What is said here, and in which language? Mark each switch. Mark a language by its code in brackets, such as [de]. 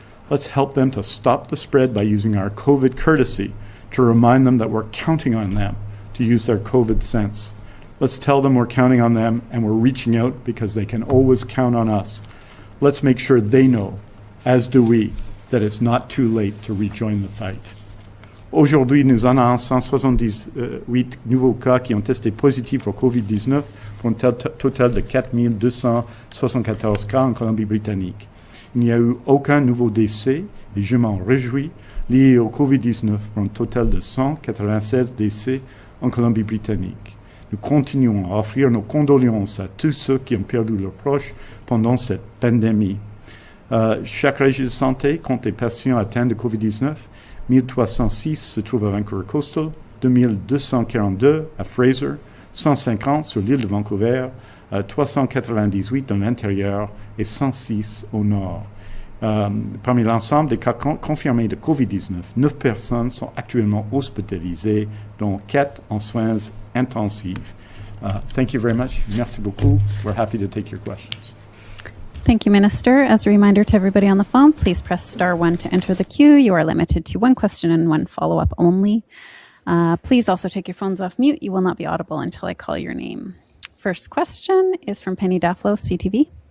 [en] Let's help them to stop the spread by using our COVID courtesy to remind them that we're counting on them to use their COVID sense. Let's tell them we're counting on them and we're reaching out because they can always count on us. Let's make sure they know, as do we, that it's not too late to rejoin the fight. [fr] Aujourd'hui, nous en avons 178 nouveaux cas qui ont testé positifs pour COVID-19 pour un total de 4 274 cas en Colombie-Britannique. Il n'y a eu aucun nouveau décès, et je m'en réjouis, lié au COVID-19 pour un total de 196 décès en Colombie-Britannique. Nous continuons à offrir nos condoléances à tous ceux qui ont perdu leurs proches pendant cette pandémie. Chaque région de santé compte des patients atteints de COVID-19. 1306 se trouvent à Vancouver Coastal, 2242 à Fraser, 150 sur l'île de Vancouver, 398 dans l'intérieur et 106 au nord. Parmi l'ensemble des cas confirmés de COVID-19, 9 personnes sont actuellement hospitalisées, dont 4 en soins intensifs. [en] Thank you very much. [fr] Merci beaucoup. [en] We're happy to take your questions. Thank you, Minister. As a reminder to everybody on the phone, please press star 1 to enter the queue. You are limited to 1 question and 1 follow-up only. Please also take your phones off mute. You will not be audible until I call your name. First question is from Penny Dafflo, CTV.